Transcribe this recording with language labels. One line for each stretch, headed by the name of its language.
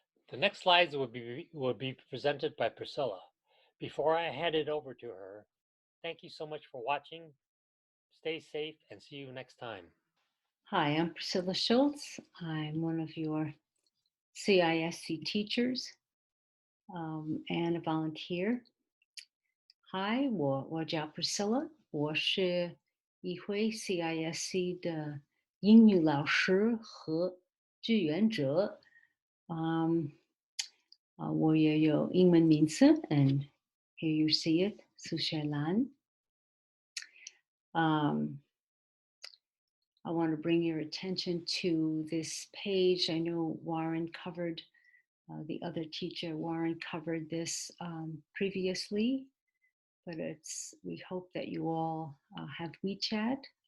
English: The next slides will be presented by Priscilla. Before I hand it over to her, thank you so much for watching. Stay safe and see you next time. Hi, I'm Priscilla Schultz. I'm one of your CISC teachers and a volunteer.
Chinese: Hi, 我叫 Priscilla， 我是一位 CISC 的英语老师和志愿者。我也有英文名字
English: and here you see it,
Chinese: 苏雪兰。
English: I want to bring your attention to this page. I know Warren covered, the other teacher, Warren covered this previously, but we hope that you all have WeChat.